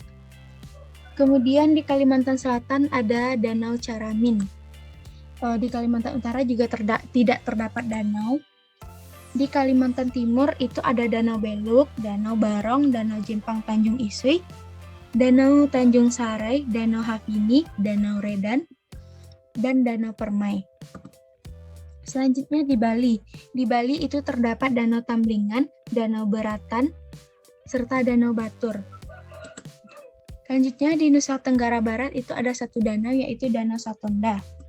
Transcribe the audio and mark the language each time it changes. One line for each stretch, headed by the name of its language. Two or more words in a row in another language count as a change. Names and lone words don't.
Indonesian: Kemudian di Kalimantan Selatan ada Danau Caramin. Di Kalimantan Utara juga tidak terdapat danau. Di Kalimantan Timur itu ada Danau Beluk, Danau Barong, Danau Jimpang Tanjung Isui, Danau Tanjung Sarai, Danau Hafini, Danau Redan, dan Danau Permai. Selanjutnya di Bali. Di Bali itu terdapat Danau Tamblingan, Danau Beratan, serta Danau Batur. Selanjutnya di Nusa Tenggara Barat itu ada satu danau yaitu Danau Satonda.